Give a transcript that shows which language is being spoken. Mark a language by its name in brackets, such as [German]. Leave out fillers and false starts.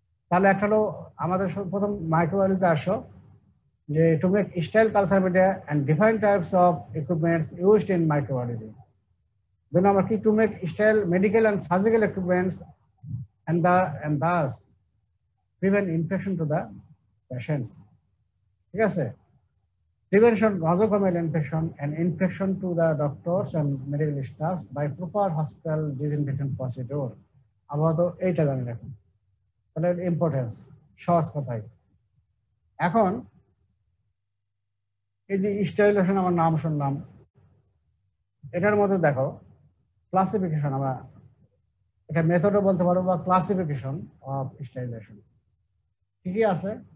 [Bangla] তাহলে একটা হলো আমাদের প্রথম মাইক্রোবায়োলজিতে আসো, যে [English] To make sterile culture media and different types of equipments used in microbiology. [Bangla] দুই নম্বর কি, [English] to make sterile medical and surgical equipments and thus prevent infection to the patients, [Bangla] ঠিক আছে? [English] Prevention nosocomial infection and infection to the doctors and medical staff by proper hospital disinfection procedure. [Bangla] আপাতত এইটা জানি রাখুন, তাহলে importance সহজ কথাই। এখন এই যে স্টেরিলাইজেশন আমার নাম শুনলাম, এটার মধ্যে দেখো ক্লাসিফিকেশন, আমরা এটা মেথডও বলতে পারো বা ক্লাসিফিকেশন অফ স্টেরিলাইজেশন কি কি আছে।